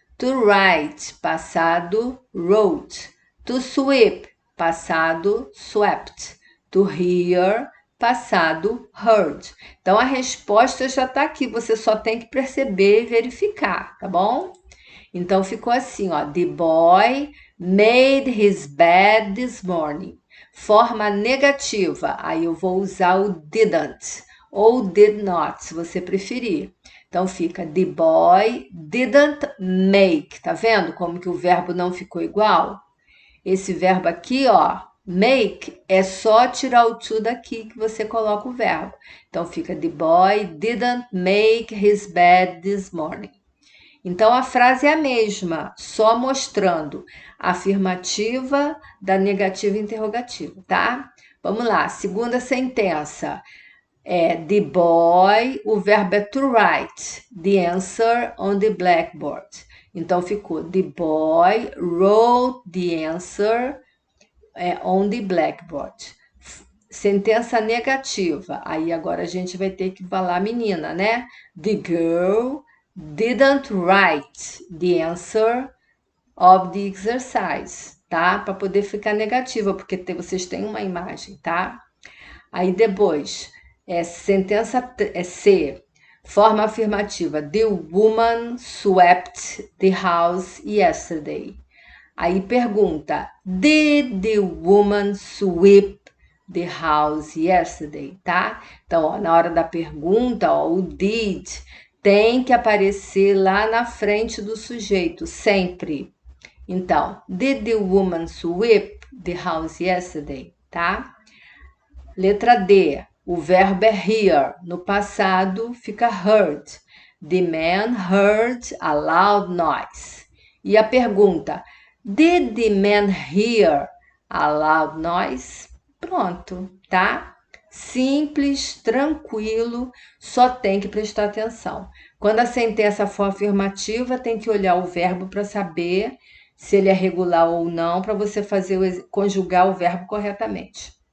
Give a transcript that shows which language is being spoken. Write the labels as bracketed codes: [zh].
[en] To write, [pt] passado, [en] wrote. To sweep, passado, swept. To hear, [pt] passado [en] heard. [pt] Então a resposta já está aqui, você só tem que perceber e verificar, tá bom? Então ficou assim, ó. [en] The boy made his bed this morning. [pt] Forma negativa. Aí eu vou usar o didn't ou did not, se você preferir. Então fica [en] the boy didn't make. [pt] Tá vendo como que o verbo não ficou igual? Esse verbo aqui, ó, make, é só tirar o to daqui que você coloca o verbo. Então fica [en] the boy didn't make his bed this morning. [pt] Então a frase é a mesma, só mostrando a afirmativa da negativa interrogativa, tá? Vamos lá, segunda sentença. [en] The boy, [pt] o verbo é [en] to write the answer on the blackboard. [pt] Então ficou [en] the boy wrote the answer on the blackboard. [pt] Sentença negativa. Aí agora a gente vai ter que falar menina, né? [en] The girl didn't write the answer of the exercise, [pt] tá? Para poder ficar negativa, porque vocês têm uma imagem, tá? Aí depois, sentença C, forma afirmativa. [en] The woman swept the house yesterday. [pt] Aí pergunta, [en] did the woman sweep the house yesterday, [pt] tá? Então, ó, na hora da pergunta, ó, o did tem que aparecer lá na frente do sujeito, sempre. Então, [en] did the woman sweep the house yesterday, [pt] tá? Letra D, o verbo é hear, no passado fica heard. [en] The man heard a loud noise. [pt] E a pergunta, [en] did the man hear a loud noise? [pt] Pronto, tá? Simples, tranquilo, só tem que prestar atenção. Quando a sentença for afirmativa, tem que olhar o verbo para saber se ele é regular ou não, para você conjugar o verbo corretamente.